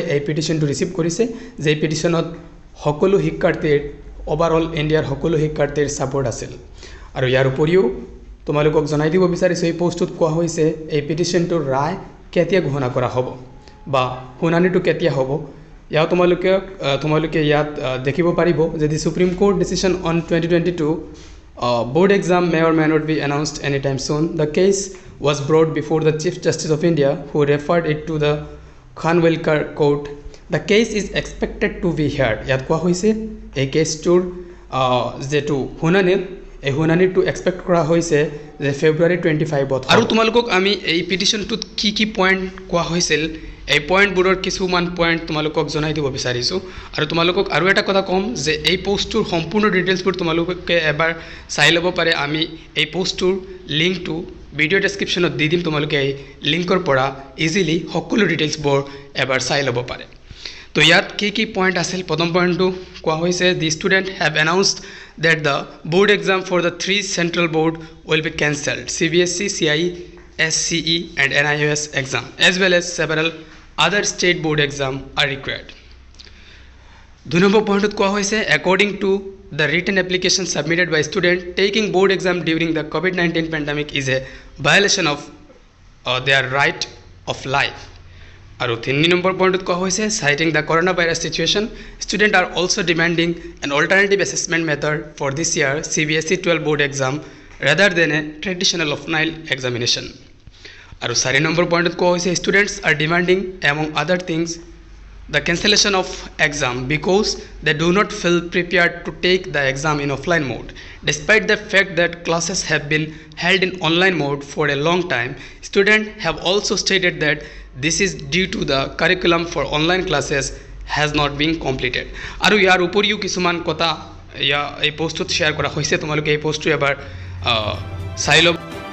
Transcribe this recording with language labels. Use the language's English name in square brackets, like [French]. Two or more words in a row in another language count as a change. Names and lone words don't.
[Assamese] এই পিটিশনটো ৰিচিভ কৰিছে যে এই পিটিশনত সকলো শিক্ষাৰ্থীৰ ওভাৰঅল ইণ্ডিয়াৰ সকলো শিক্ষাৰ্থীৰ সাপোৰ্ট আছিল আৰু ইয়াৰ উপৰিও তোমালোকক জনাই দিব বিচাৰিছো এই পোষ্টত কোৱা হৈছে এই পিটিশনটোৰ ৰায় কেতিয়া ঘোষণা কৰা হ'ব বা শুনানিটো কেতিয়া হ'ব ইয়াও তোমালোকে ইয়াত দেখিব পাৰিব যে [English] the Supreme Court decision on 2022 board exam may or may not be announced anytime soon the case was brought before the Chief Justice of India who referred it to the Khanwilkar court the case is expected to be heard [Assamese] ইয়াত কোৱা হৈছে এই কেছটোৰ যেটো এই শুনানিটো এক্সপেক্ট কৰা হৈছে যে February 25ত আৰু তোমালোকক আমি এই পিটিশনটোত কি পয়েন্ট কোৱা হৈছিল এই পয়েন্টবোৰৰ কিছুমান পয়েন্ট তোমালোকক জনাই দিব বিচাৰিছো আৰু তোমালোকক আৰু এটা কথা কম যে এই পোষ্টটোৰ সম্পূৰ্ণ ডিটেইলছবোৰ তোমালোকে এবাৰ চাই ল'ব পাৰে আমি এই পোষ্টটোৰ লিংকটো ভিডিও ডেসক্ৰিপচনত দি দিম তোমালোকে এই লিংকৰ পৰা ইজিলি সকলো ডিটেইলছবোৰ এবাৰ চাই ল'ব পাৰে তো ইয়াত কি পয়েন্ট আছিল প্ৰথম পয়েন্টটো কোৱা হৈছে [English] the student have announced that the board exam for the 3 central board will be cancelled CBSE, CIE, SCE and NIOS exam as well as several other state board exam are required. 2 number point [Assamese] কোৱা হৈছে [English] according to the written application submitted by student taking board exam during the COVID-19 pandemic is a violation of their right of life. [Assamese] আৰু 3 নম্বৰ পইণ্টত কোৱা হৈছে [English] citing the coronavirus situation students are also demanding an alternative assessment method for this year CBSE 12 board exam rather than a traditional offline examination [Assamese] আৰু 4 নম্বৰ পইণ্টত কোৱা হৈছে [English] students are demanding among other things the cancellation of exam because they do not feel prepared to take the exam in offline mode despite the fact that classes have been held in online mode for a long time students have also stated that this is due to the curriculum for online classes has not been completed [Assamese] আৰু ইয়াৰ উপৰিও কিছুমান কথা এই পোষ্টত শেয়াৰ কৰা হৈছে তোমালোকে এই পোষ্টটো এবাৰ চাই লব